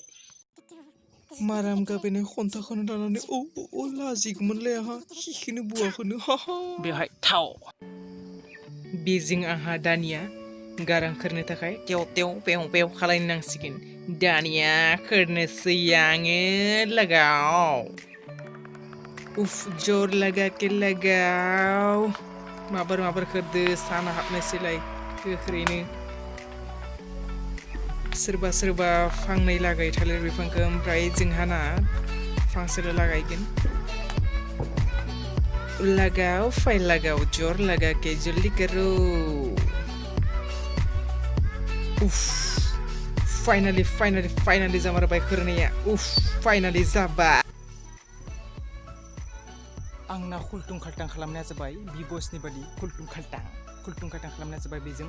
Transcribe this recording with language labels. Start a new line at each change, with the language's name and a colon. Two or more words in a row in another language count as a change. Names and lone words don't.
Bodo: माराम गाबेनो खन्थाखौनो दानानै ओ लाजिगौमोनलै आंहा हिखौनो बुवाखौनो बेवहाय थाव बेजों आंहा दानिया गारां खोरनो थाखाय टेव टेव पेव पेव खालामनांसिगोन। दानिया खोरनोसै आङो लगाव उफ
Hindi: जोर लगा के
Bodo: लगाव माबार खोरदो साना हाबनोसैलाय गोख्रैनो सोरबा सोरबा फांनै लागाय थालिर बिफांखौ ओमफ्राय जोंहाना फांसेल' लागायगोन।
Hindi: लगाओ फाइल लगाओ जोर लगा के जल्दी करो।
Bodo: उफ फाइनाली जामारबाय खोरनाया। उफ फाइनाली जाबाय। आंना खुलथुं खालटां खालामनाया जाबाय बिबसनि बादि खुलथुं खालटां खालामनाया जाबाय बेजों।